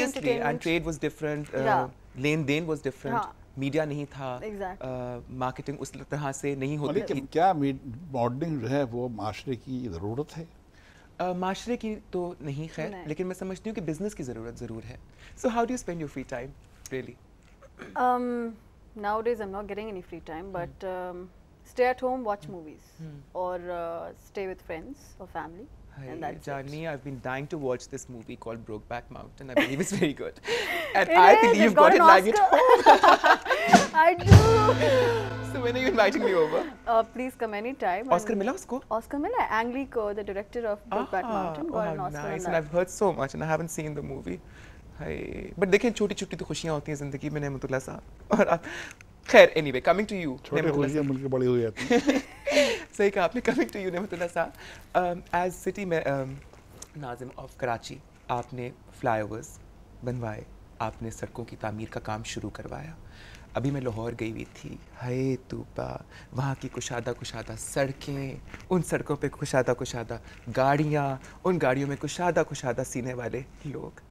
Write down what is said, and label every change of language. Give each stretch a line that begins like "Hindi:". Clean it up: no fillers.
Hindi: Entertainment, trade was different, lane then was different, media नहीं था, marketing उस तरह से नहीं होती थी. क्या मॉडलिंग जो है वो माशरे की ज़रूरत है? माशरे की तो नहीं खैर, लेकिन मैं समझती हूँ कि बिजनेस की ज़रूरत ज़रूर है.
English: So how do you spend your free time really? Nowadays I'm not getting any free time, but stay at home, watch movies, or stay with friends or family. And that's Jani, I've been dying to watch this movie called Brokeback Mountain. I believe it's very good. And I believe you've got it lying at home. I do. So when are you inviting me over? Please come anytime.
Hindi: Oscar mila usko? Oscar mila.
English: Ang Lee Ko, the director of Brokeback Mountain, got an Oscar. Nice. And I've heard so much, and I haven't seen the movie.
Hindi: But देखें छोटी छोटी तो खुशियाँ होती हैं ज़िंदगी में नेमतुल्लाह साहब. और आप खैर
English: anyway, coming to you.
Hindi: छोटी खुशियाँ मिलकर बड़ी हो जाती हैं. सही कहा आपने.
English: coming to you
Hindi: नेमतुल्लाह साहब, as city में नाज़िम ऑफ कराची, आपने फ्लाईओवर्स बनवाए, आपने सड़कों की तामीर का काम शुरू करवाया. अभी मैं लाहौर गई हुई थी. हाय तूबा, वहाँ की कुशादा सड़कें, उन सड़कों पे कुशादा गाड़ियाँ, उन गाड़ियों में कुशादा सीने वाले लोग.